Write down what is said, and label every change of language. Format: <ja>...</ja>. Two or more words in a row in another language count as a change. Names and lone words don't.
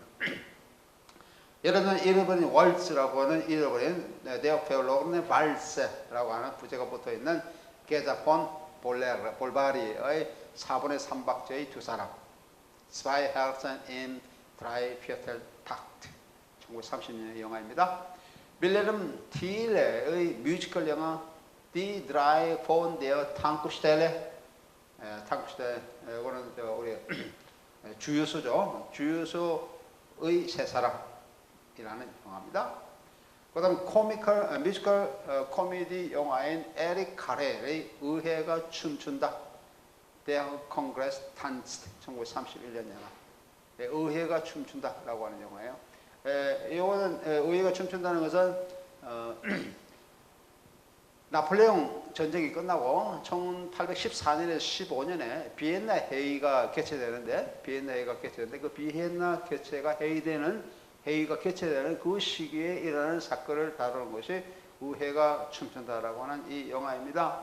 <ko>예를 들면 잃어버린 월츠라고 하는 잃어버린 네오페올로그네 발세라고 하는 부제가 붙어 있는 게자폰 볼바리의 4분의 3박자의 두 사람,</ko> <de>Zwei Herzen im Dreivierteltakt,</de> <ko>1930년의 영화입니다. 빌레름 틸레의 뮤지컬 영화</ko> <de>Die drei von der Tankstelle,</de> <ko>이거는 우리 주유소죠. 주유소의 세 사람이라는 영화입니다. 그 다음 뮤지컬 코미디 영화인 에릭 카렐의 의회가 춤춘다.</ko> <de>Der Kongress tanzt,</de> <ko>1931년 영화. 의회가 춤춘다라고 하는 영화예요. 이거는 의회가 춤춘다는 것은 나폴레옹 전쟁이 끝나고 1814년에서 15년에 비엔나 회의가 개최되는데 그 비엔나 회의가 개최되는 그 시기에 일어나는 사건을 다루는 것이 의회가 춤춘다라고 하는 이 영화입니다.</ko>